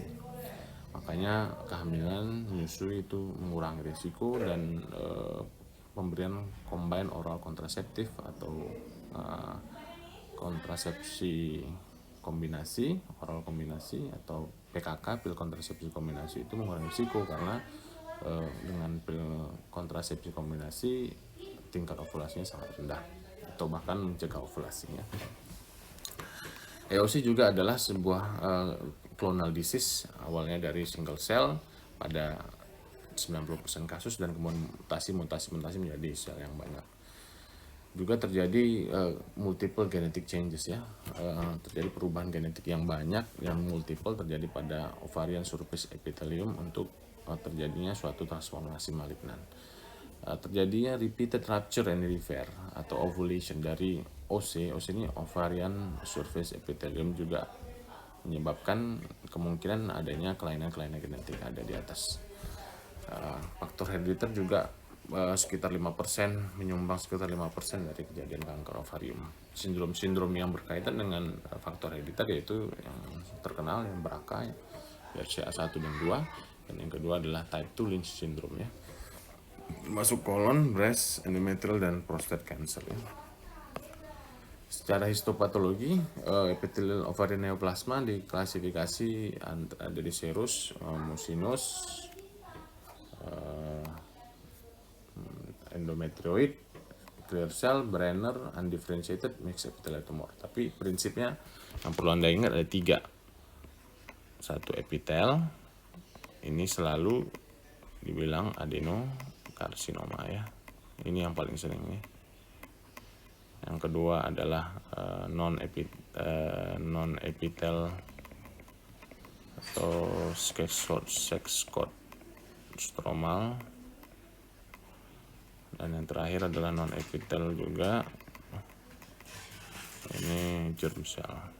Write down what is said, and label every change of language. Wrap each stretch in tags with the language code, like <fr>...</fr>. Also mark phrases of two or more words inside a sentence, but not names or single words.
<id>Makanya kehamilan menyusui itu mengurangi risiko, dan pemberian</id> <en>combined oral contraceptive</en> <id>atau kontrasepsi kombinasi, oral kombinasi atau PKK, pil kontrasepsi kombinasi, itu mengurangi risiko, karena dengan pil kontrasepsi kombinasi tingkat ovulasinya sangat rendah atau bahkan mencegah ovulasinya. EOC juga adalah sebuah</id> <en>clonal disease,</en> <id>awalnya dari</id> <en>single cell</en> <id>pada 90% kasus, dan kemudian mutasi menjadi sel yang banyak. Juga terjadi</id> <en>multiple genetic changes</en> <id>ya, terjadi perubahan genetik yang banyak, yang multiple terjadi pada</id> <en>ovarian surface epithelium</en> <id>untuk terjadinya suatu transformasi malignan. Terjadinya</id> <en>repeated rupture and repair</en> <id>atau ovulation dari OC ini,</id> <en>ovarian surface epithelium,</en> <id>juga menyebabkan kemungkinan adanya kelainan-kelainan genetik ada di atas. Faktor herediter juga sekitar 5%, menyumbang sekitar 5% dari kejadian kanker ovarium. Sindrom yang berkaitan dengan faktor herediter yaitu yang terkenal, yang BRCA, BRCA1 dan 2, Dan yang kedua adalah type 2</id> <en>Lynch syndrome</en> <id>ya. Masuk kolon, breast, endometrial, dan</id> <en>prostate cancer</en> <id>ya. Secara histopatologi,</id> <en>epithelial ovarian neoplasma</en> <id>diklasifikasi dari serus, mucinous, endometrioid,</id> <en>clear cell, Brenner, undifferentiated, mixed epithelial tumor.</en> <id>Tapi prinsipnya yang perlu Anda ingat ada 3. Satu epitel, ini selalu dibilang adenokarsinoma ya. Ini yang paling sering nih. Yang kedua adalah non epitel atau</id> <en>sexcode stromal,</en> <id>dan yang terakhir adalah non epitel juga, ini</id> <en>germ cell.</en>